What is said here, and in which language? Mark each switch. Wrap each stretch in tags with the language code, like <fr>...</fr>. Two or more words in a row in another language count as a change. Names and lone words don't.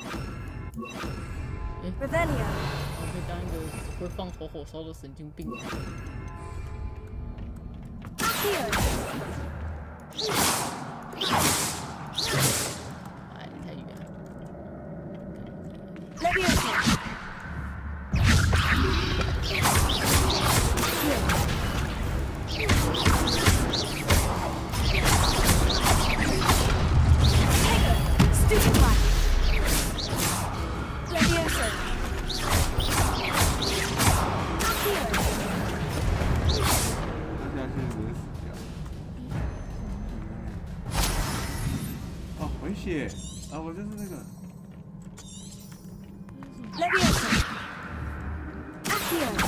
<zh>？Revelio. 我可以当一个会放头火烧的神经病。哎，太远了。 Leviosa.</zh> <en>Stupid one.</en> <zh>Leviosa. Accio. 哦，回血啊！我就是那个。 Leviosa. Accio.</zh>